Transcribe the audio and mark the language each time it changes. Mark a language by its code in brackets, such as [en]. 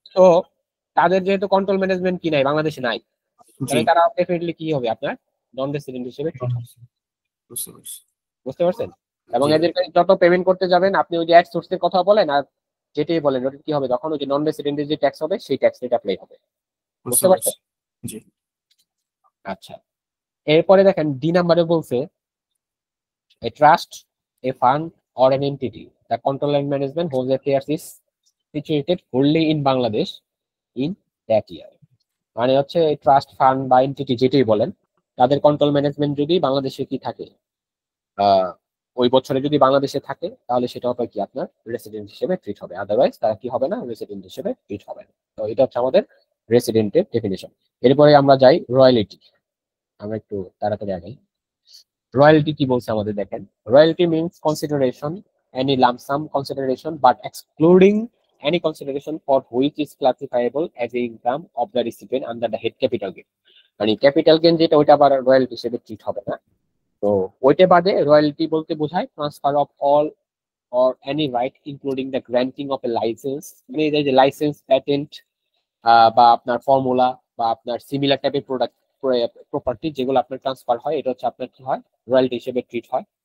[bn] তো তাদের যেহেতু কন্ট্রোল ম্যানেজমেন্ট কি নাই, বাংলাদেশে নাই, জি, তাহলে তারা ডেফিনেটলি কি হবে, আপনার নন রেসিডেন্ট হিসেবে treat হবে। বুঝতে পারছি। বুঝতে পারছেন? এবং জি। এদের যত পেমেন্ট করতে যাবেন, আপনি ওই যে অ্যাড সোর্সের কথা বলেন আর যেটাই বলেন, ওটা কি হবে, তখন ওই যে নন রেসিডেন্টের যে ট্যাক্স হবে সেই ট্যাক্স রেট অ্যাপ্লাই হবে। বুঝতে পারছেন? জি। আচ্ছা, এরপরে দেখেন ডি নাম্বারে বলছে [en] a trust, a fund, or an entity. The control and management whose affairs is situated wholly in Bangladesh in that year. [bn] মানে হচ্ছে ট্রাস্ট ফান্ড বা এন্টিটি যেটাই বলেন, তাদের কন্ট্রোল ম্যানেজমেন্ট যদি বাংলাদেশে কি থাকে, ওই বছরে যদি বাংলাদেশে থাকে, তাহলে সেটা হবে কি আপনার রেসিডেন্ট হিসেবে ট্রিট হবে, আদারওয়াইজ তারা কি হবে না, রেসিডেন্ট হিসেবে ট্রিট হবে না। তো এটা হচ্ছে আমাদের রেসিডেন্টের ডেফিনেশন। এরপরে আমরা যাই রয়্যালিটি, আমরা একটু তাড়াতাড়ি আগাই। রয়্যালটি কি বলছে আমাদের দেখেন, [en] Royalty means consideration, any lump sum consideration but excluding any consideration for which is classifiable as a income of the recipient under the head capital gain. [bn] মানে ক্যাপিটাল গেইন যেটা, ওইটা আবার রয়্যালটি হিসেবে ট্রিট হবে না। তো ওইটা বাদে রয়্যালটি বলতে বোঝায় [en] transfer of all or any right including the granting of a license, [bn] মানে এই যে লাইসেন্স, প্যাটেন্ট বা আপনার ফর্মুলা বা আপনার সিমিলার টাইপের প্রোডাক্ট প্রপার্টি যেগুলো আপনার ট্রান্সফার হয়, এটা হচ্ছে আপনার কি হয়, রয়্যালটি হিসেবে ট্রিট হয়।